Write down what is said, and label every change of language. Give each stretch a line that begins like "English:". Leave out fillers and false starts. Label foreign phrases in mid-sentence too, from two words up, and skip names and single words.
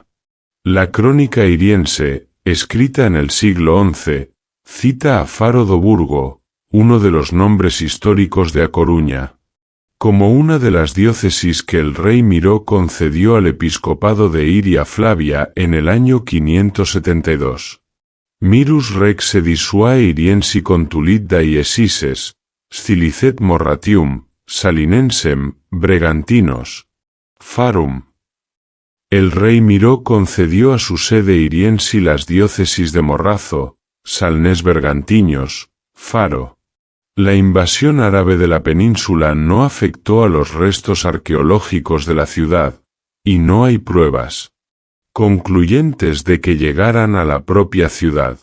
Spanish: La crónica iriense, escrita en el siglo XI, cita a Faro do Burgo, uno de los nombres históricos de A Coruña, como una de las diócesis que el rey Miró concedió al episcopado de Iria Flavia en el año 572.
Latin: Mirus rex sedisuae iriensi contulit dieceses, scilicet morratium, salinensem, bregantinos, farum.
Spanish: El rey Miró concedió a su sede iriensi las diócesis de Morrazo, Salnés-Bergantiños, Faro. La invasión árabe de la península no afectó a los restos arqueológicos de la ciudad, y no hay pruebas concluyentes de que llegaran a la propia ciudad.